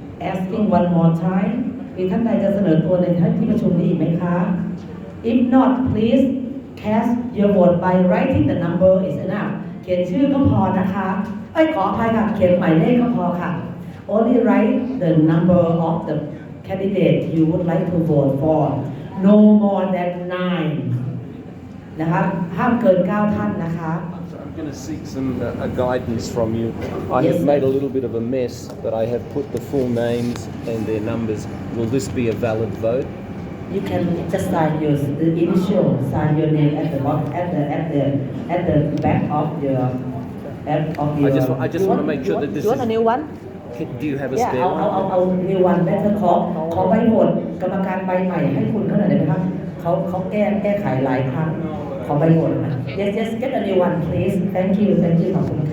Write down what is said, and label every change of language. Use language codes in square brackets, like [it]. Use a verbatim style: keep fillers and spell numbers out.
[en] Asking one more time. [th] มีท่านใดจะเสนอตัวในที่ประชุมนี้อีกไหมคะ [en] If not, please cast your vote by writing the number is enough. [th] เขียนชื่อก็พอนะคะเอ้ยขออภัยค่ะเขียนหมายเลขก็พอค่ะ [en] Only write the number of the candidate you would like to vote for. No more than nine [th] นะคะห้ามเกินเก้าท่านนะคะ [en] So I'm going to seek some uh, guidance from you. I yes. have made a little bit of a mess, but I have put the full names and their numbers. Will this be a valid vote? You can just sign your the initial, sign your name at the box, at the at the at the back of your at of your. I just I just want to make sure that this. You want a new one? Do you have a yeah, spare one? [th] เอาเอาเอา [en] new one better [th] ขอขอใบโหวตกรรมการใบใหม่ให้คุณเขาหน่อยได้ไหมครับเขาเขาแก้แก้ไขหลายครั้งขอใบโหวตนะ [en] Yes yes get a new one please thank you [th] thank you ขอบคุณค่ะ